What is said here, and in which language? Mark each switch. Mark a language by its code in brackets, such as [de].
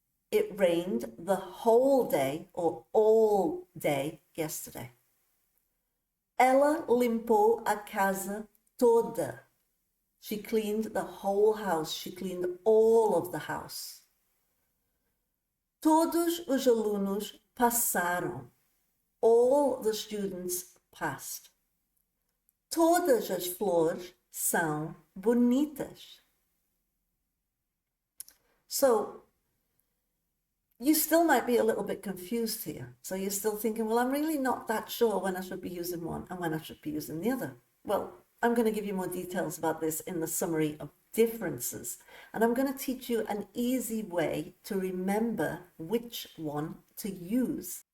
[en] It rained the whole day or all day yesterday. [pt] Ela limpou a casa toda. [en] She cleaned the whole house. She cleaned all of the house. [pt] Todos os alunos passaram. [en] All the students passed. [pt] Todas as flores são bonitas. [en] So you still might be a little bit confused here. So you're still thinking, well, I'm really not that sure when I should be using one and when I should be using the other. Well, I'm going to give you more details about this in the summary of differences. And I'm going to teach you an easy way to remember which one to use.